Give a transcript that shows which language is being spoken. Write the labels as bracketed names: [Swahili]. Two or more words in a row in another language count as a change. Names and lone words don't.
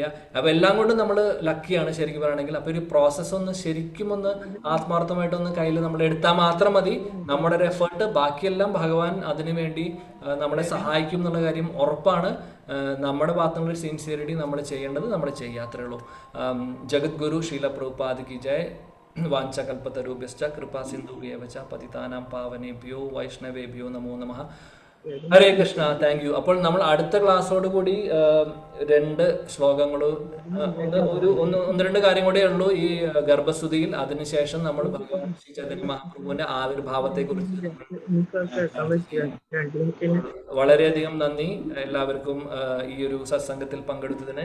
[Malayalam] അപ്പോൾ എല്ലാം കൊണ്ടും നമ്മൾ ലക്കിയാണ് ശരിക്കും പറയുകയാണെങ്കിൽ. അപ്പോൾ ഒരു പ്രോസസ്സ് ശരിക്കും ആത്മാർത്ഥമായിട്ടൊന്ന് കയ്യിൽ നമ്മൾ എടുത്താൽ മാത്രം മതി. നമ്മുടെ ഒരു എഫേർട്ട്, ബാക്കിയെല്ലാം ഭഗവാൻ അതിനു വേണ്ടി നമ്മളെ സഹായിക്കും എന്നുള്ള കാര്യം ഉറപ്പാണ്. നമ്മുടെ ഭാഗത്തുള്ള ഒരു സിൻസിയറിറ്റി നമ്മൾ ചെയ്യേണ്ടത് നമ്മൾ ചെയ്യുക, അത്രേ ഉള്ളൂ. [Hindi] जगद्गुरु शील प्रभुपाद की जय. [Sanskrit] വാഞ്ചകൽപതരുഭ്യശ്ച കൃപാ സിന്ധുഭ്യേവ ച പതിതാനാം പാവനേഭ്യോ വൈഷ്ണവേഭ്യോ നമോ നമഃ. [English] ഹരേ കൃഷ്ണ, thank you. [Malayalam] അപ്പോൾ നമ്മൾ അടുത്ത ക്ലാസ്സോട് കൂടി 2 ശ്ലോകങ്ങളും ഒന്ന് രണ്ട് കാര്യം കൂടെ ഉള്ളൂ ഈ ഗർഭസ്തുതിയിൽ. അതിനുശേഷം നമ്മൾ ഭഗവാൻ ശ്രീ ചൈതന്യ മഹാപ്രഭുവിന്റെ ആവിർഭാവത്തെ കുറിച്ച്. വളരെയധികം നന്ദി എല്ലാവർക്കും ഈ ഒരു സത്സംഗത്തിൽ പങ്കെടുത്തതിന്.